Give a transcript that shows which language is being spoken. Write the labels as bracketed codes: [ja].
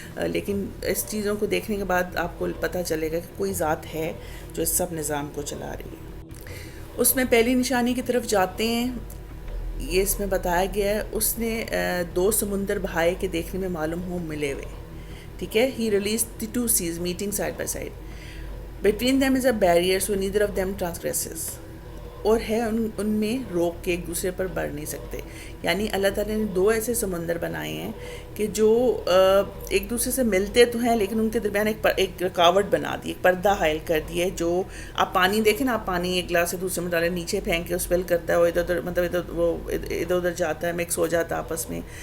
[ur] لیکن اس چیزوں کو دیکھنے کے بعد آپ کو پتہ چلے گا کہ کوئی ذات ہے جو اس سب نظام کو چلا رہی ہے. اس میں پہلی نشانی کی طرف جاتے ہیں. یہ اس میں بتایا گیا ہے اس نے 2 سمندر بہائے کے دیکھنے میں معلوم ہو ملے ہوئے، ٹھیک ہے. [en] He release the 2 seas meeting side by side. Between them is a barrier so neither of them transgresses. [ur] اور ہے ان میں روک کے ایک دوسرے پر بڑھ نہیں سکتے. یعنی اللہ تعالیٰ نے 2 ایسے سمندر بنائے ہیں کہ جو ایک دوسرے سے ملتے تو ہیں لیکن ان کے درمیان ایک رکاوٹ بنا دی, ایک پردہ حائل کر دی ہے. جو آپ پانی دیکھیں نا, آپ پانی ایک گلاس سے دوسرے میں ڈالیں, نیچے پھینک کے اسپل کرتا ہے, وہ ادھر ادھر جاتا ہے, مکس ہو جاتا ہے آپس میں.